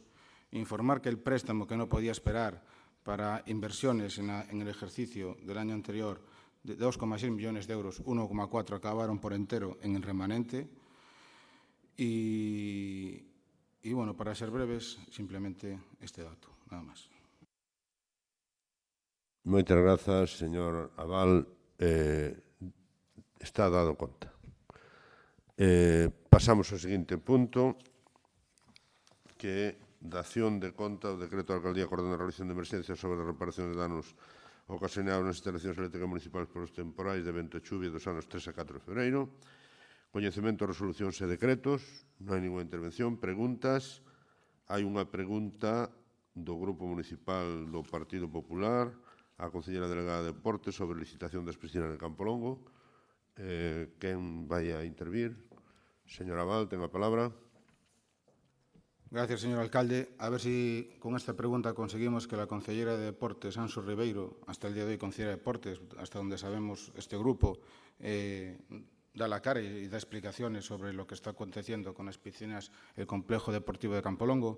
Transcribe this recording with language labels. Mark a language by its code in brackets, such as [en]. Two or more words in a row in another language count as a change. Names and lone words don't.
[es] Informar que el préstamo que no podía esperar para inversiones en el ejercicio del año anterior de 2,6 millones de euros, 1,4 acabaron por entero en el remanente. Y bueno, para ser breves, simplemente este dato, nada más. [gl] Moitas grazas, señor Abal. Está dado conta. Pasamos ao seguinte punto, que é dación de conta o decreto da Alcaldía acordando a realización de emerxencia sobre a reparación de danos ocasionados nas instalacións eléctricas municipais polos temporais de vento e chuvia dos anos 3 a 4 de febreiro. Coñecemento, resolucións e decretos. Non hai ninguna intervención. Preguntas. Hai unha pregunta do Grupo Municipal do Partido Popular á Conselleira Delegada de Deportes sobre licitación das piscinas de Campolongo. Quen vai a intervir? Señor Abal, ten a palabra. [es] Gracias, señor alcalde. A ver si con esta pregunta conseguimos que la consellera de Deportes, Anxo Ribeiro, hasta el día de hoy consellera de Deportes, hasta donde sabemos este grupo, da la cara y da explicaciones sobre lo que está aconteciendo con las piscinas, el complejo deportivo de Campolongo.